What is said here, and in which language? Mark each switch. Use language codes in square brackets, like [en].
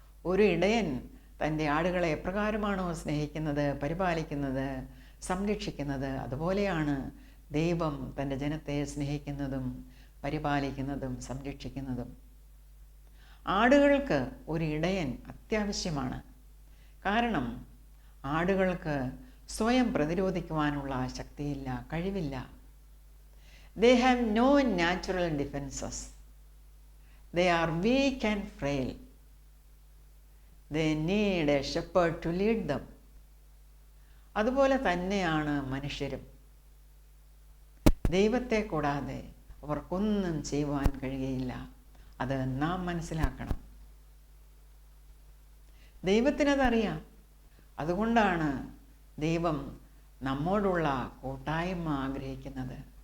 [ml] ഒരു ഇടയൻ തൻ്റെ ആടുകളെ എപ്രകാരമാണോ സ്നേഹിക്കുന്നത്, പരിപാലിക്കുന്നത്, സംരക്ഷിക്കുന്നത്, അതുപോലെയാണ് ദൈവം തൻ്റെ ജനത്തെ സ്നേഹിക്കുന്നതും പരിപാലിക്കുന്നതും സംരക്ഷിക്കുന്നതും. ആടുകൾക്ക് ഒരു ഇടയൻ അത്യാവശ്യമാണ്. കാരണം ആടുകൾക്ക് സ്വയം പ്രതിരോധിക്കുവാനുള്ള ശക്തിയില്ല, കഴിവില്ല. [en] They have no natural defenses. They are weak and frail. They need a shepherd to lead them. [ml] അതുപോലെ തന്നെയാണ് മനുഷ്യരും. ദൈവത്തെ കൂടാതെ അവർക്കൊന്നും ചെയ്യുവാൻ കഴിയുകയില്ല. അത് നാം മനസ്സിലാക്കണം. ദൈവത്തിനതറിയാം. അതുകൊണ്ടാണ് ദൈവം നമ്മോടുള്ള കൂട്ടായ്മ ആഗ്രഹിക്കുന്നത്.